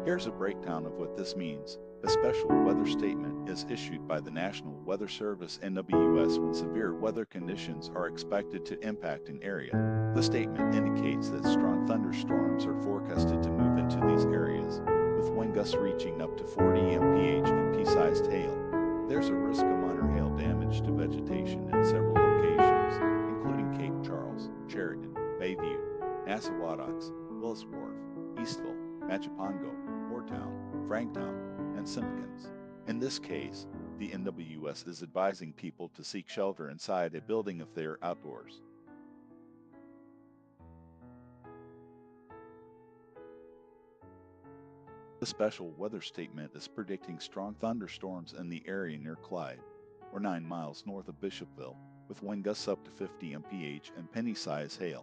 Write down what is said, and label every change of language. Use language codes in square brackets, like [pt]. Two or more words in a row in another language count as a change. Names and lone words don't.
[en] Here's a breakdown of what this means. A special weather statement is issued by the National Weather Service NWS when severe weather conditions are expected to impact an area. The statement indicates that strong thunderstorms are forecasted to move into these areas, with wind gusts reaching up to 40 mph and pea-sized hail. There's a risk of minor hail damage to vegetation in several locations, including Cape Charles, Sheridan, Bayview, Nassauatox, Willis Wharf, Eastville, Machipongo, Moortown, Franktown, and Simpkins. In this case, the NWS is advising people to seek shelter inside a building if they are outdoors. The special weather statement is predicting strong thunderstorms in the area near Clyde, or 9 miles north of Bishopville, with wind gusts up to 50 mph and penny-sized hail.